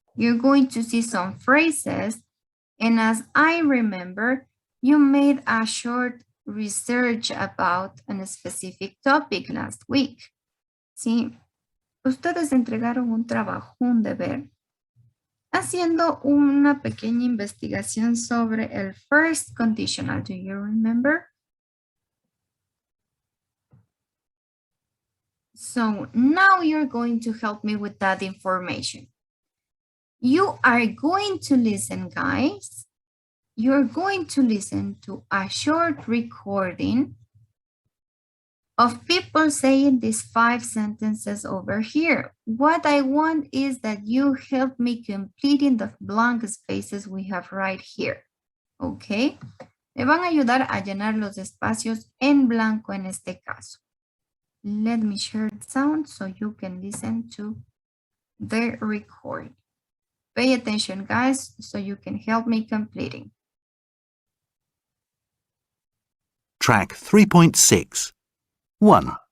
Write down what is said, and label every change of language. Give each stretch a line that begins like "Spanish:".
English: You're going to see some phrases, and as I remember, you made a short research about a specific topic last week.
Spanish: Sí, ustedes entregaron un trabajo, un deber, haciendo una pequeña investigación sobre el first conditional.
English: Do you remember? So now you're going to help me with that information. You are going to listen, guys. You're going to listen to a short recording of people saying these 5 sentences over here. What I want is that you help me completing the blank spaces we have right here. Okay?
Spanish: Me van a ayudar a llenar los espacios en blanco en este caso.
English: Let me share the sound so you can listen to the recording. Pay attention, guys, so you can help me completing. Track 3.6. 1.